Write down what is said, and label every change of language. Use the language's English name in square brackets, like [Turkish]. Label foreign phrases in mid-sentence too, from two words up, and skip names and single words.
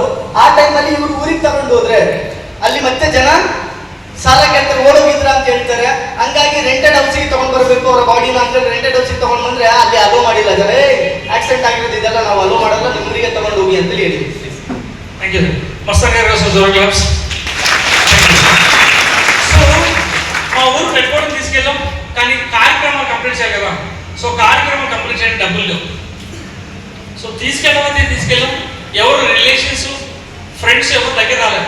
[Kannada] ಆ ಟೈಮಲ್ಲಿ ಇವರು ಊರಿಗೆ ತಗೊಂಡು ಹೋದ್ರೆ ಅಲ್ಲಿ ಮತ್ತೆ ಜನ ಸಾಲ ಕೇಳ್ತಾರೆ, ಓಡೋಗಿದ್ರ ಅಂತ ಹೇಳ್ತಾರೆ. ಹಂಗಾಗಿ [English] rented house [Kannada] ತಗೊಂಡ್ ಬರ್ಬೇಕು ಅವರ ಬಾಡಿನ ಅಂತ ಹೇಳಿ [English] rented house [Kannada] ತಗೊಂಡ್ ಬಂದ್ರೆ ಅಲ್ಲಿ ಅಲೋ ಮಾಡಿಲ್ಲ. ಜನ ಆಕ್ಸಿಡೆಂಟ್ ಆಗಿರೋದು ಇದೆಲ್ಲ ನಾವು ಅಲೋ ಮಾಡಲ್ಲ, ನಿಮ್ಮೂರಿಗೆ ತಗೊಂಡು ಹೋಗಿ ಅಂತೇಳಿ ಹೇಳಿ. [English] thank you మస్తు. [Telugu] సో మా ఊరు పెట్టుకోవడం తీసుకెళ్ళాం, కానీ కార్యక్రమాలు కంప్లీట్ చేయాలి కదా. సో కార్యక్రమాలు కంప్లీట్ చేయడానికి డబ్బులు లేవు. సో తీసుకెళ్ళాం. ఎవరు [English] relations, friends [Telugu] ఎవరు దగ్గర రాలేదు.